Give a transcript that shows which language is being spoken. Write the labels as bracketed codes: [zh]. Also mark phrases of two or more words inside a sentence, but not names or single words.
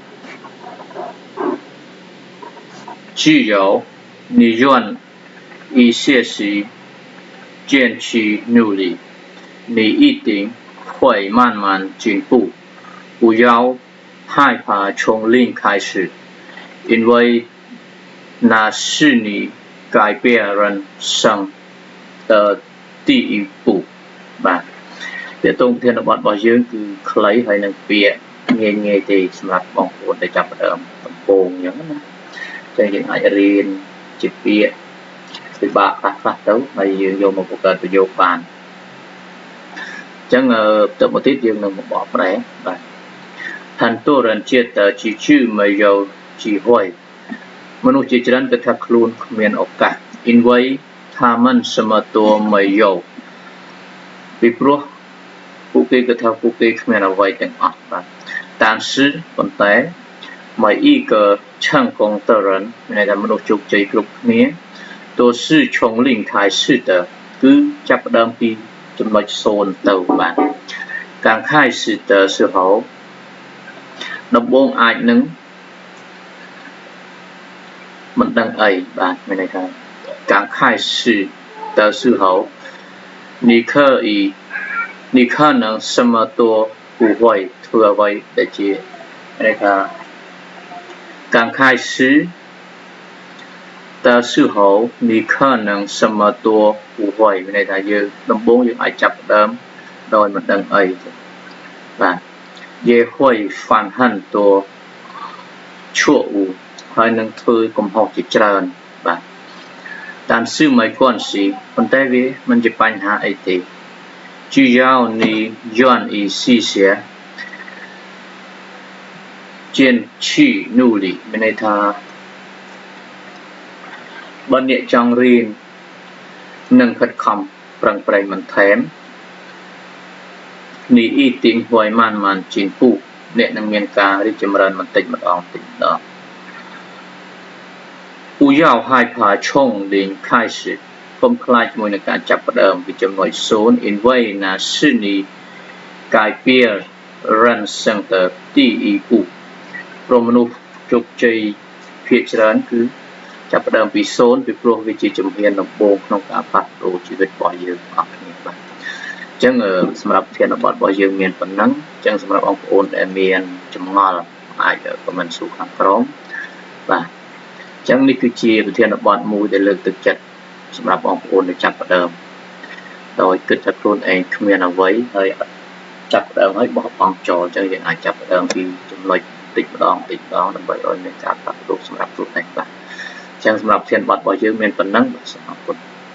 [zh] 只要你愿意学习坚持努力你一定会慢慢进步不要害怕从零开始因为那是你改变人生的第一步 [km] បាទពាក្យតងប្រធានបទរបស់យើង គឺខ្លីហើយនឹងពាក្យងាយទេសម្រាប់បងប្អូនដែលចាប់ផ្ដើមដំបូងអញ្ចឹងណាចឹងយើងអាចរៀនជាពាក្យពិបាកខ្លះទៅហើយយើងយកមកបង្កើត ប្រយោគបានអញ្ចឹងទៅមកទៀតយើងនឹងបកប្រែបាទ [zh] 很多人觉得机器没有机会 [km] មនុស្សជាច្រើន គិតថាខ្លួនគ្មានឱកាស [zh] 因为他们什么都没有 [km] ពីព្រោះពួកគេគិតថាពួក គេគ្មានអ្វីទាំងអស់បាទ但是ប៉ុន្តែ [zh] 每一个成功的人 [km] មានន័យថាមនុស្សជោគជ័យគ្រប់គ្នា [zh] 都是从零开始的 [km] គឺចាប់ផ្ដើមពីចំណុច0ទៅបាទ [zh] 刚开始的时候 [km] ដំបូងអាចនឹងមិនដឹងអីបាទមានន័យថា [zh] 刚开始的时候你可能什么都不会 [km] ធ្វើអ្វីដែលជាមានន័យថា [zh] 刚开始的 [km] 时候你可能什么都不会មានន័យថាយើងដំបូងយើងអាចចាប់ផ្ដើមដោយមិនដឹងអីបាទ [zh] 也会犯很多错误 [km] ហើយនឹងធ្វើកំហុសជាច្រើនបាទ [zh] 但是没关系 [km] ប៉ុន្តែវាមិនជាបញ្ហាអីទេ [zh] 只要你愿意试些坚持努力 [km] មានន័យថាបើអ្នកចង់រៀននិងខិតខំប្រឹងប្រែងបន្ថែម [zh] 你一定会慢慢进步 [km] អ្នកនឹងមានការរីកចម្រើនបន្តិចម្ដង [zh] 不要害怕从零开始 [km] កុំខ្លាចជាមួយនឹងការចាប់ផ្ដើមពីចំណុច 0 [zh] 因为那是你改变人生的第一步 [km] ព្រោះមនុស្សជោគ ជ័យភាគច្រើនគឺចាប់ផ្ដើមពី0ពីព្រោះវាជាជំហានដំបូងក្នុងការផ្លាស់ប្ដូរជីវិតរបស់ យើងអស់គ្នាបាទអញ្ចឹងសម្រាប់ប្រធានបទរបស់យើងមានប៉ុណ្ណឹងអញ្ចឹងសម្រាប់បងប្អូនដែលមានចម្ងល់អាចខមមិនសួរខាងក្រោមបាទអញ្ចឹងនេះគឺជាប្រធានបទមួយដែលលើកទឹកចិត្តសម្រាប់បងប្អូនដែលចាប់ផ្ដើមដោយគិតថាខ្លួនឯងគ្មានអ្វីហើយចាប់ផ្ដើមហើយបោះបង់ចោលអញ្ចឹងយើងអាចចាប់ផ្ដើមពីចំណុចតិចម្ដងដើម្បីឲ្យមានការផ្លាស់ប្ដូរសម្រាប់ខ្លួនឯងបាទអញ្ចឹងសម្រាប់ប្រធានបទរបស់យើងមានប៉ុណ្ណឹងបាទសូមអរគុណ